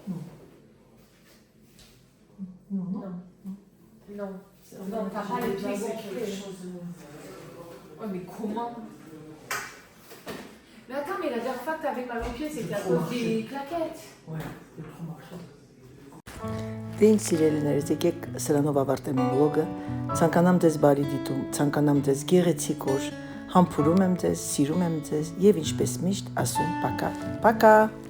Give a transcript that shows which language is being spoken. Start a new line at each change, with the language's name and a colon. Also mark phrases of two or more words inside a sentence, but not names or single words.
French: Non. Non, non. Non. Non, t'as pas les pieds gonflés. Ouais, mais comment? Mais attends, mais la dernière fois que t'avais mal aux pieds, c'était à cause des claquettes. Ouais, c'est trop marchand.
Armenian: Դին սիրելիներս, եկեք սրանով ավարտեմ իմ վլոգը, ցանկանամ ձեզ բարի դիտում, ցանկանամ ձեզ գեղեցիկ օր, համբուրում եմ ձեզ, սիրում եմ ձեզ եւ ինչպես միշտ ասում
Russian: пока, пока։